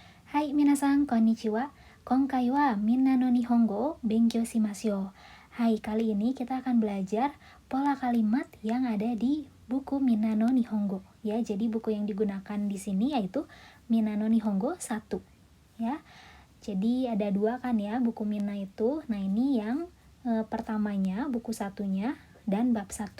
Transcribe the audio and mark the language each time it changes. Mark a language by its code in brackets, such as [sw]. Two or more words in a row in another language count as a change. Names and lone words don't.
[ja] はい皆さん、こんにちは。今回はみんなの日本語を勉強しますよ. [id] Hai, kali ini kita akan belajar pola kalimat yang ada di buku Minna no Nihongo. Ya, jadi buku yang digunakan di sini yaitu Minna no Nihongo 1. Ya, jadi ada 2 kan ya buku Minna itu. Nah, ini yang pertamanya, buku satunya dan bab 1.